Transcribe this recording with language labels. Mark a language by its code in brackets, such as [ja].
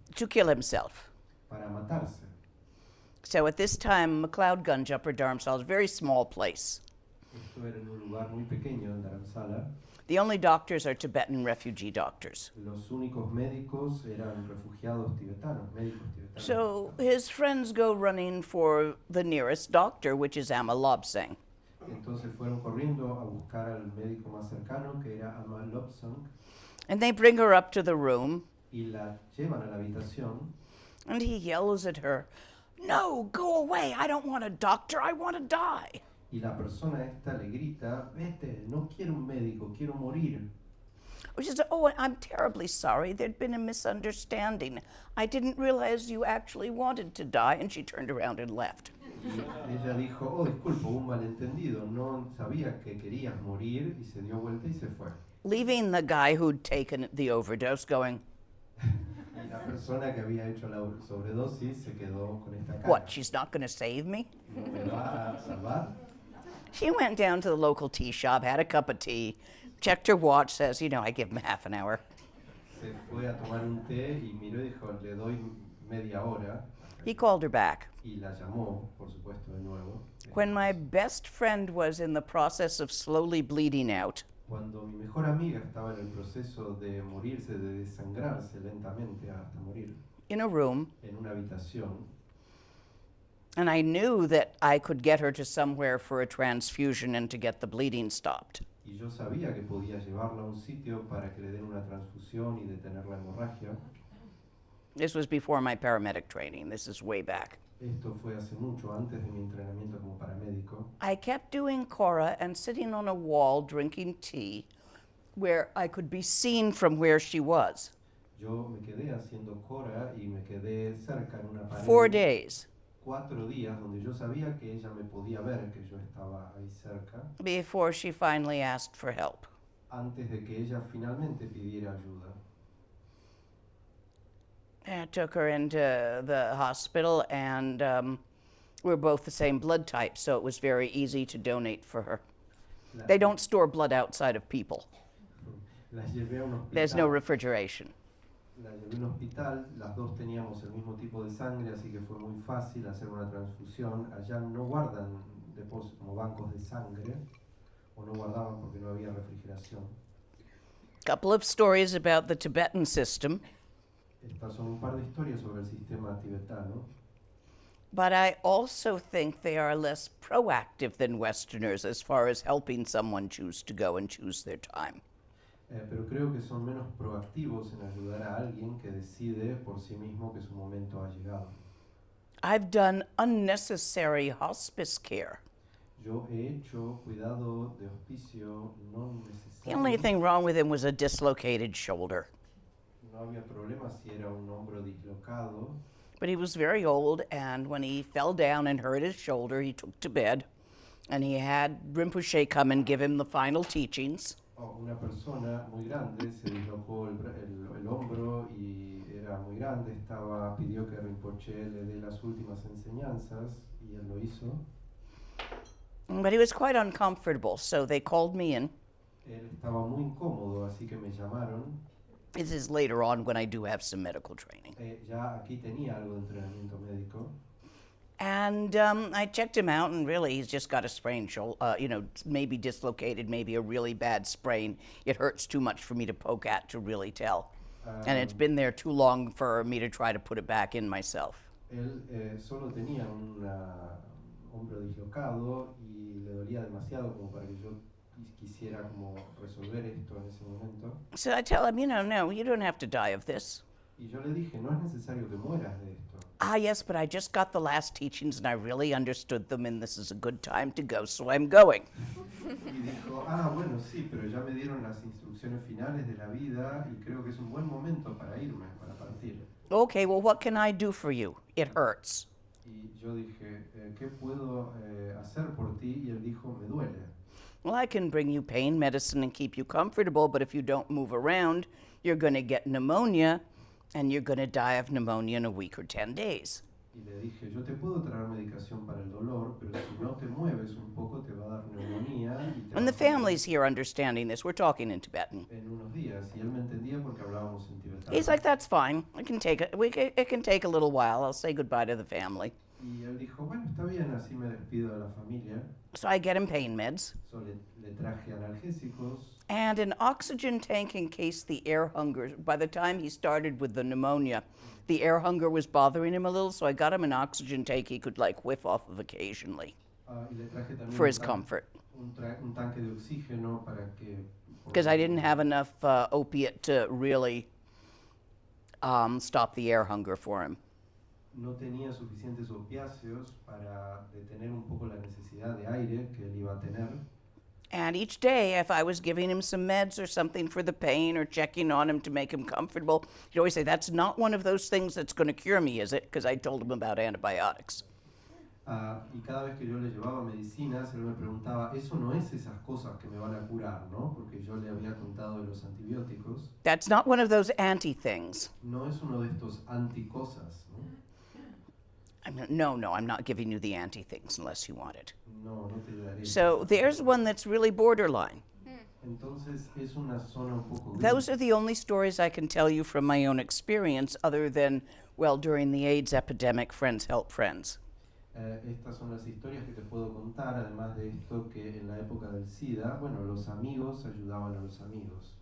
[en] To kill himself. [es] para matarse. [en] So at this time, McLeodgunj, Upper Dharamsala, is a very small place. [es] Esto era en un lugar muy pequeño en Dharamsala. [en] The only doctors are Tibetan refugee doctors. [es] Los únicos médicos eran refugiados tibetanos, médicos tibetanos. [en] So his friends go running for the nearest doctor, which is Amma Lobsang. [es] Entonces fueron corriendo a buscar al médico más cercano, que era Amma Lobsang, [en] And they bring her up to the room, [es] y la llevan a la habitación. [en] and he yells at her, "No, go away. I don't want a doctor. I want to die." [es] Y la persona esta le grita, vete, no quiero un médico, quiero morir. [en] She says, "Oh, I'm terribly sorry. There'd been a misunderstanding. I didn't realize you actually wanted to die." And she turned around and left. [es] Y ella dijo, oh, disculpa, hubo un malentendido, no sabía que querías morir, y se dio vuelta y se fue. [en] Leaving the guy who'd taken the overdose going, [es] Y la persona que había hecho la sobredosis se quedó con esta cara. [en] "What, she's not going to save me?" [es] ¿No me va a salvar? [en] She went down to the local tea shop, had a cup of tea, checked her watch, says, I give him half an hour. [es] Se fue a tomar un té y miró y dijo, le doy media hora. [en] He called her back. [es] Y la llamó, por supuesto, de nuevo. [en] When my best friend was in the process of slowly bleeding out, [es] Cuando mi mejor amiga estaba en el proceso de morirse, de desangrarse lentamente hasta morir, [en] in a room, [es] en una habitación, [en] and I knew that I could get her to somewhere for a transfusion and to get the bleeding stopped. [es] y yo sabía que podía llevarla a un sitio para que le den una transfusión y detener la hemorragia. [en] This was before my paramedic training. This is way back. [es] Esto fue hace mucho, antes de mi entrenamiento como paramédico. [en] I kept doing Kora and sitting on a wall drinking tea where I could be seen from where she was. [es] Yo me quedé haciendo Kora y me quedé cerca en una pared [en] 4 days [es] 4 días donde yo sabía que ella me podía ver, que yo estaba ahí cerca, [en] before she finally asked for help. [es] antes de que ella finalmente pidiera ayuda. [en] I took her into the hospital, and we're both the same blood type, so it was very easy to donate for her. [es] La, [en] They don't store blood outside of people. [es] la llevé a un hospital. [en] There's no refrigeration. [es] La llevé a un hospital, las dos teníamos el mismo tipo de sangre, así que fue muy fácil hacer una transfusión. Allá no guardan depósitos como bancos de sangre, o no guardaban porque no había refrigeración. [en] Couple of stories about the Tibetan system, [es] Estas son un par de historias sobre el sistema tibetano, [en] but I also think they are less proactive than Westerners as far as helping someone choose to go and choose their time. [es] pero creo que son menos proactivos en ayudar a alguien que decide por sí mismo que su momento ha llegado. [en] I've done unnecessary hospice care. [es] Yo he hecho cuidado de hospicio no [en] The only [es] necesario. [en] thing wrong with him was a dislocated shoulder. [es] No había problema si era un hombro dislocado, [en] But he was very old, and when he fell down and hurt his shoulder, he took to bed. And he had Rinpoche come and give him the final teachings. [es] Una persona muy grande se dislocó el hombro y era muy grande, pidió que Rinpoche le dé las últimas enseñanzas y él lo hizo. [en] But he was quite uncomfortable, so they called me in. [es] Él estaba muy incómodo, así que me llamaron. [en] This is later on when I do have some medical training. [es] Ya aquí tenía algo de entrenamiento médico. [en] And I checked him out, and really he's just got a sprained shoulder, maybe dislocated, maybe a really bad sprain. It hurts too much for me to poke at to really tell. And it's been there too long for me to try to put it back in myself. [es] Él solo tenía un hombro dislocado y le dolía demasiado como para que yo quisiera como resolver esto en ese momento. [en] So I tell him, no, you don't have to die of this. [es] Y yo le dije, no es necesario que mueras de esto. [en] Ah, yes, but I just got the last teachings and I really understood them, and this is a good time to go, so I'm going. [es] Y dijo, bueno, sí, pero ya me dieron las instrucciones finales de la vida y creo que es un buen momento para irme, para partir. [en] Okay, well, what can I do for you? It hurts. [es] Y yo dije, ¿qué puedo hacer por ti? Y él dijo, me duele. [en] Well, I can bring you pain medicine and keep you comfortable, but if you don't move around, you're going to get pneumonia, and you're going to die of pneumonia in a week or 10 days. [es] Y le dije, yo te puedo traer medicación para el dolor, pero si no te mueves un poco te va a dar neumonía. Y te [en] And the [es] vas a morir [en] family's here understanding this. We're talking in Tibetan. [es] en unos días. Y él me entendía porque hablábamos en tibetano. [en] He's like, that's fine. It can take a little while. I'll say goodbye to the family. [es] Y él dijo, bueno, está bien, así me despido de la familia. [en] So I get him pain meds [es] So le traje analgésicos [en] and an oxygen tank in case the air hunger. By the time he started with the pneumonia, the air hunger was bothering him a little, so I got him an oxygen tank he could whiff off of occasionally [es] y le traje también [en] for his [es] un [en] comfort. [es] un tanque de oxígeno para que... [en] Because I didn't have enough opiate to really stop the air hunger for him. [es] No tenía suficientes opiáceos para detener un poco la necesidad de aire que él iba a tener. [en] And each day, if I was giving him some meds or something for the pain or checking on him to make him comfortable, he'd always say, that's not one of those things that's going to cure me, is it? Because I told him about antibiotics. [es] Y cada vez que yo le llevaba medicinas, él me preguntaba, eso no es esas cosas que me van a curar, ¿no? Porque yo le había contado de los antibióticos. [en] That's not one of those anti-things. [es] No es uno de estos anticosas, ¿no? [en] No, I'm not giving you the anti-things unless you want it. [es] No, no te daré. [en] So there's one that's really borderline. [es] Entonces es una zona un poco gris. [en] Those are the only stories I can tell you from my own experience, other than, well, during the AIDS epidemic, friends help friends. [es] Estas son las historias que te puedo contar, además de esto que en la época del SIDA, bueno, los amigos ayudaban a los amigos.